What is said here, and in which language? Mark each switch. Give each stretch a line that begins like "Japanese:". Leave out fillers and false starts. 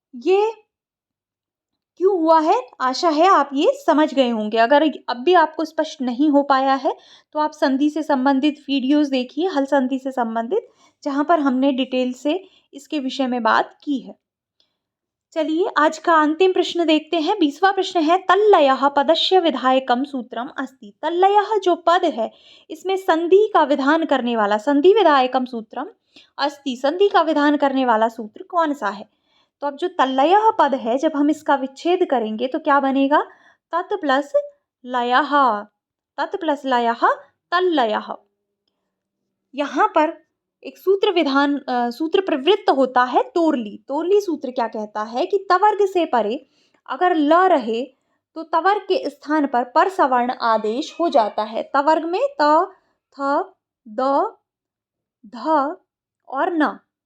Hindi: ये क्यों हुआ है? आशा है आप ये समझ गए होंगे। अगर अब भी आपको स्पष्ट नहीं हो पाया है तो आप संधि से संबंधित वीडियोस देखिए, हल संधि से संबंधित, जहाँ पर हमने डिटेल से इसके विषय में बात की है। चलिए आज का अंतिम प्रश्न देखते हैं। 20वां प्रश्न है
Sanskrit: तल्लयः पदस्य विधायकम सूत्रम अस्ति।
Hindi: तल्लयः जो पद है इसमें संधि का विधान करने वाला,
Sanskrit: संधि विधायकम सूत्रम अस्ति,
Hindi: संधि का विधान करने वाला सूत्र कौन सा है? तो अब जो तल्लयः पद है जब हम इसका विच्छेद करेंगे तो क्या बनेगा?
Sanskrit: तत् प्लस लयः, तत् प्लस लयः तल्लयः।
Hindi: यहाँ पर एक सूत्र प्रवृत्त होता है तोरली। तोरली सूत्र क्या कहता है कि तवर्ग से परे अगर ल रहे तो तवर्ग के स्थान पर सवर्ण आदेश हो जाता है। तवर्ग में त, थ, द, ध और न।